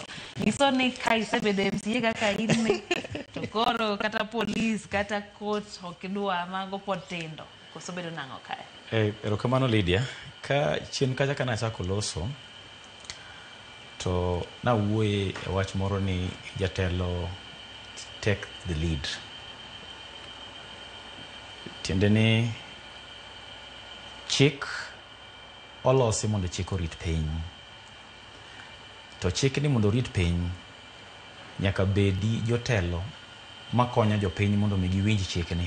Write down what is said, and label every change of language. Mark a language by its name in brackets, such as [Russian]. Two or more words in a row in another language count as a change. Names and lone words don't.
[Luo (Kenya and Tanzania)] Nyiso ni ka isebedo MCA kaka in to koro kata police kata court okidwa mago pod tindo. Koso bedo nango kae. Erokamano Lydia. Ka chien kacha kana chako loso to na wuoye wach moro ni jatelo [English] take the lead. [Luo (Kenya and Tanzania)] Tiende ni chik olosi mondo chik orit piny. To chik ni mondo orit piny nyaka bedi jotelo makonyo jopiny mondo migi winj chik ni.